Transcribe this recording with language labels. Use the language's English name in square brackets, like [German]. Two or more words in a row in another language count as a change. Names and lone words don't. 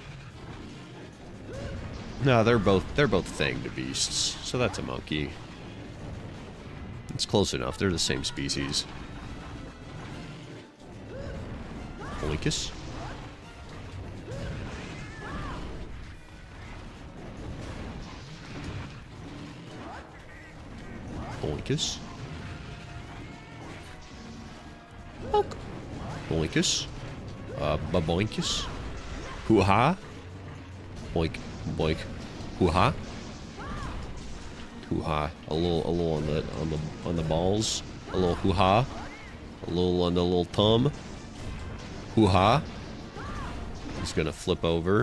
[English] No, they're both thanged beasts, so that's a monkey. It's close enough. They're the same species. Boinkus. Boinkus. Bonk. Boinkus. Baboinkus. Hoo-ha. Boink. Boink. Hoo-ha. Hoo-ha. A little on the balls. A little hoo-ha. A little on the little thumb. Hoo-ha. He's gonna flip over.